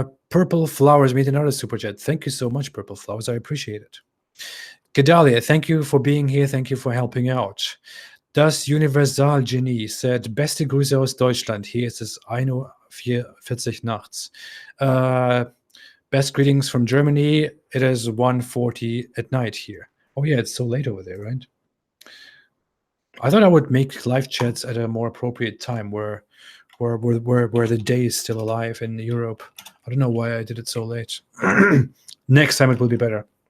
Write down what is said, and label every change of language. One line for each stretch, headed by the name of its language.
English: Purple Flowers made another super chat. Thank you so much, Purple Flowers. I appreciate it. Gedalia, thank you for being here. Thank you for helping out.
German: Das Universal Genie said, beste Grüße aus Deutschland. Hier ist es 1:40 Uhr nachts.
English: Best greetings from Germany. It is 1:40 at night here. Oh yeah, it's so late over there, right? I thought I would make live chats at a more appropriate time where the day is still alive in Europe. I don't know why I did it so late. Next time it will be better.